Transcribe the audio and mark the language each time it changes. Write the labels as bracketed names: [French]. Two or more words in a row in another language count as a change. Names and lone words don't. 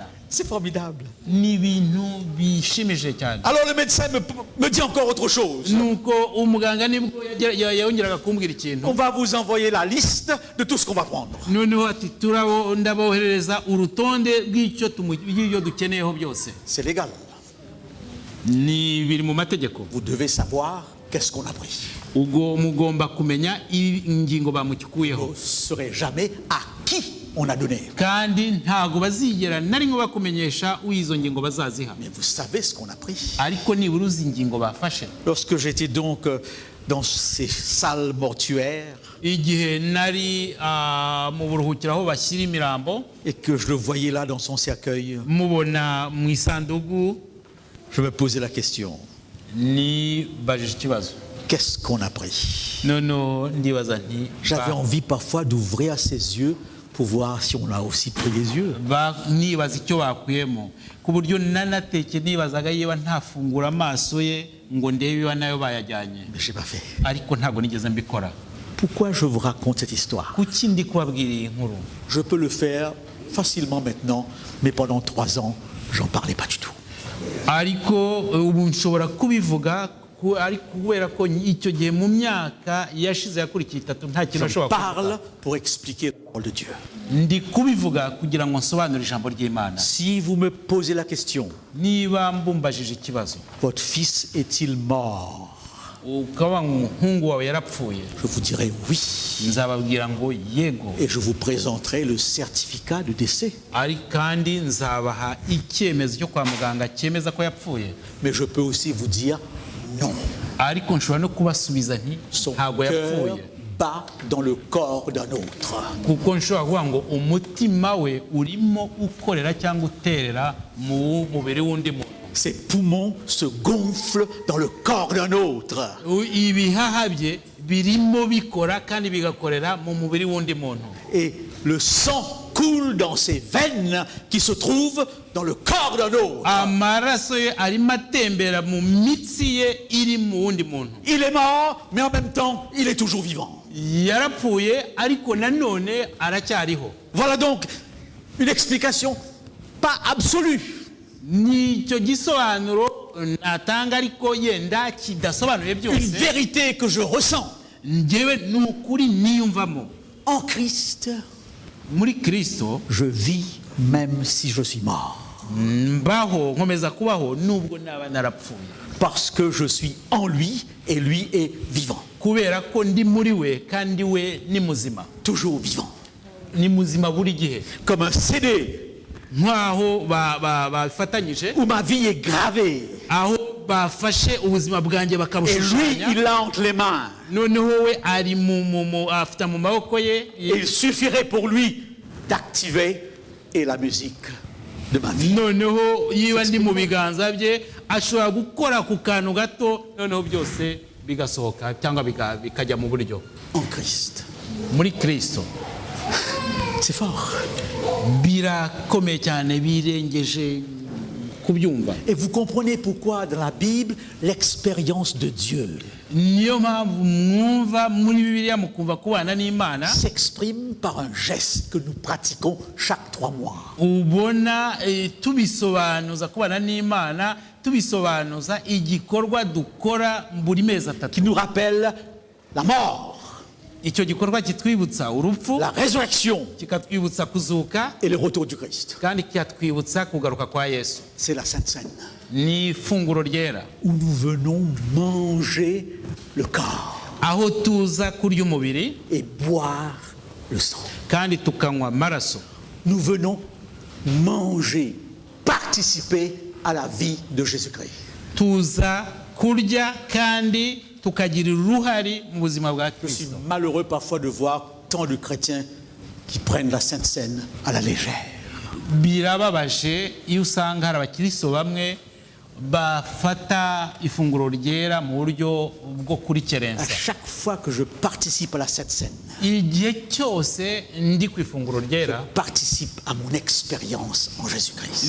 [French] C'est formidable. [Kinyarwanda] Ni ibintu bishimije cyane. [French] Alors le médecin me dit encore autre chose. [Kinyarwanda] Nuko umuganga nibwo yongeraga kumbwira ikintu. [French] On va vous envoyer la liste de tout ce qu'on va prendre. [Kinyarwanda] Noneho ati ndaboherereza urutonde rw'icyo dukeneyeho byose. [French] C'est légal. [Kinyarwanda] Ni biri mu mategeko. [French] Vous devez savoir qu'est-ce qu'on a pris. [Kinyarwanda] Ubwo mugomba kumenya ingingo bamukikuyeho. [French] Vous ne saurez jamais à qui on a donné. [Kinyarwanda] Kandi ntago bazigera na rimwe bakumenyesha izo ngingo bazaziha. [French] Mais vous savez ce qu'on a pris. [Kinyarwanda] Ariko nibura uzi ingingo bafashe. [French] Lorsque j'étais donc dans ces salles mortuaires [Kinyarwanda] Igihe nari mu buruhukiro aho bashyira imirambo, [French] et que je le voyais là dans son cercueil, [Kinyarwanda] mubona mu isanduku, [French] je me posais la question, [Kinyarwanda] nibajije ikibazo. [French] qu'est-ce qu'on a pris? [Kinyarwanda] Noneho ndibaza nti [French] J'avais envie parfois d'ouvrir ses yeux pour voir si on a aussi pris les yeux. [Kinyarwanda] nibaza icyo bakuyemo, ku buryo nanateke nibazaga yewe ntafungura amaso ye ngo ndebe iba nayo bayajyanye, [French] Mais je n'ai pas fait. [Kinyarwanda] ariko ntabwo nigeze mbikora. [French] Pourquoi je vous raconte cette histoire? [Kinyarwanda] Kuki ndi kubabwira iyi nkuru? [French] Je peux le faire facilement maintenant, mais pendant 3 ans, j'en parlais pas du tout. [Kinyarwanda] Ariko ubu nshobora kubivuga ariko kubera ko icyo gihe mu myaka yashize yakurikiye 3 nta kintu [French] Je [Kinyarwanda] ashobora [French] parle pour expliquer la parole de Dieu. [Kinyarwanda] ndi kubivuga kugira ngo nsobanure ijambo ry'Imana. [French] Si vous me posez la question, [Kinyarwanda] Niba mbumbajije ikibazo [French] votre fils est-il mort? [Kinyarwanda] ukaba umuhungu wawe yarapfuye, [French] Je vous dirai oui. [Kinyarwanda] nzababwira ngo yego, [French] Et je vous présenterai le certificat de décès. [Kinyarwanda] ari kandi nzabaha icyemezo cyo kwa muganga cyemeza ko yapfuye. [French] Mais je peux aussi vous dire non. [Kinyarwanda] Ariko nshobora no kubasubiza nti [French] Son [Kinyarwanda] ntabwo [French] cœur [Kinyarwanda] yapfuye, [French] bat dans le corps d'un autre. [Kinyarwanda] kuko nshobora kuvuga ngo umutima we urimo ukorera cyangwa uterera mu mubiri w'undi muntu. [French] Ses poumons se gonflent dans le corps d'un autre. [Kinyarwanda] Ibihaha bye birimo bikora kandi bigakorera mu mubiri w'undi muntu. [French] Et le sang coule dans ses veines qui se trouvent dans le corps d'un autre. [Kinyarwanda] Amaraso ye arimo atembera mu mitsi ye iri mu wundi muntu. [French] Il est mort, mais en même temps, il est toujours vivant. [Kinyarwanda] Yarapfuye ariko nanone aracyariho. [French] Voilà donc une explication pas absolue. [Kinyarwanda] Nicyo gisobanuro natanga ariko yenda kidasobanuye [French] Une [Kinyarwanda] byose. [French] vérité que je ressens. [Kinyarwanda] Njyewe ni ukuri niyumvamo. [French] en Christ, [Kinyarwanda] muri kristo [French] je vis même si je suis mort. [Kinyarwanda] mbaho nkomeza kubaho nubwo naba narapfuye [French] Parce que je suis en lui et lui est vivant. [Kinyarwanda] kubera ko ndi muri we kandi we ni muzima, [French] Toujours vivant. [Kinyarwanda] ni muzima buri gihe, [French] Comme un CD [Kinyarwanda] nk'aho bafatanyije, [French] où ma vie est gravée. [Kinyarwanda] aho bafashe ubuzima bwanjye [French] Et lui, [Kinyarwanda] bakabushushanya, [French] il l'a entre les mains. [Kinyarwanda] noneho we ari afite mu maboko ye, [French] Et il suffirait pour lui d'activer et la musique de ma vie. [Kinyarwanda] noneho yiba ndi mu biganza bye ashobora gukora ku kantu gato, noneho byose bigasohoka cyangwa bikajya mu buryo. [French] En Christ. [Kinyarwanda] Muri kristo [French] C'est fort. [Kinyarwanda] birakomeye cyane, birengeje kubyumva. [French] Et vous comprenez pourquoi dans la Bible, l'expérience de Dieu [Kinyarwanda] Niyo mpamvu mwumva muri bibiliya mukumva kubana n'Imana [French] s'exprime par un geste que nous pratiquons chaque 3 mois. [Kinyarwanda] ubona tubisobanuza kubana n'Imana, tubisobanuza igikorwa dukora buri mezi atatu. [French] Qui nous rappelle la mort, [Kinyarwanda] Icyo gikorwa kitwibutsa urupfu, [French] la résurrection [Kinyarwanda] kikatwibutsa kuzuka, [French] et le retour du Christ. [Kinyarwanda] kandi kikatwibutsa kugaruka kwa Yesu. [French] C'est la Sainte Seine [Kinyarwanda] Ni ifunguro ryera, [French] où nous venons manger le corps [Kinyarwanda] aho tuza kurya umubiri [French] et boire le sang. [Kinyarwanda] kandi tukanywa amaraso. [French] Nous venons manger, participer à la vie de Jésus-Christ. [Kinyarwanda] Tuza kurya kandi tukagirira uruhare mu buzima bwa [French] Je suis [Kinyarwanda] Kristo. [French] malheureux parfois de voir tant de chrétiens qui prennent la Sainte Seine à la légère. [Kinyarwanda] Birababaje iyo usanga hari abakristo bamwe bafata ifunguro ryera mu buryo bwo [French] À [Kinyarwanda] kurikerensa. [French] chaque fois que je participe à la Sainte Seine, [Kinyarwanda] Igihe cyose ndi ku ifunguro ryera [French] participe à mon expérience en Jésus-Christ.